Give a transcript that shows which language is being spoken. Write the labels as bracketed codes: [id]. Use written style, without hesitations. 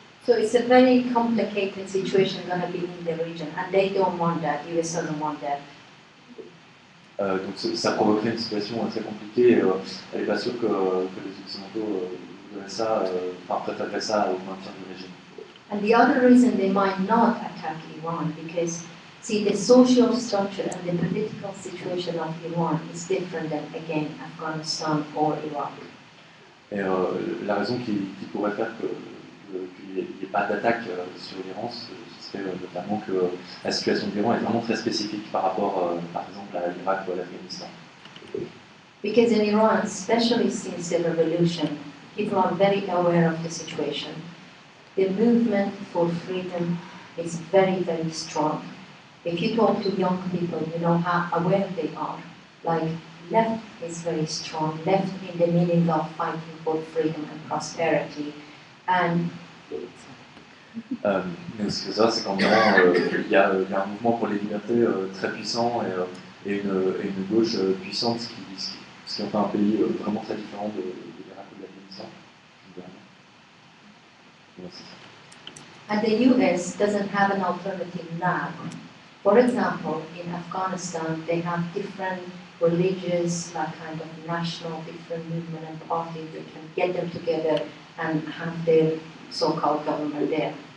[en] So it's a very complicated situation going to be in the region, and they don't want that. US doesn't want that. [fr] Donc ça provoquerait une situation très compliquée. Elle n'est pas sûre que les Occidentaux voudraient ça, préféreraient ça au maintien du régime. [en] And the other reason they might not attack Iran, because see, the social structure and the political situation of Iran is different than, again, Afghanistan or Iraq. [fr] Et la raison qui pourrait faire qu'il n'y ait pas d'attaque sur l'Iran, ce serait notamment que la situation de l'Iran est vraiment très spécifique par rapport, par exemple, à l'Irak ou à l'Afghanistan. [en] Because in Iran, especially since the revolution, people are very aware of the situation. The movement for freedom is very, very strong. If you talk to young people, you know how aware they are. Like, left is very strong, left in the meaning of fighting for freedom and prosperity. And [fr] mais ce qu'il faut savoir, c'est qu'en Iran, il y a un mouvement pour les libertés très puissant et une gauche puissante, ce qui en fait un pays vraiment très différent de l'Irak ou de l'Afghanistan. [en] And the US doesn't have an alternative now. For example, in Afghanistan, they have different religious, like kind of national, different movement and parties. They can get them together and have their so-called government there.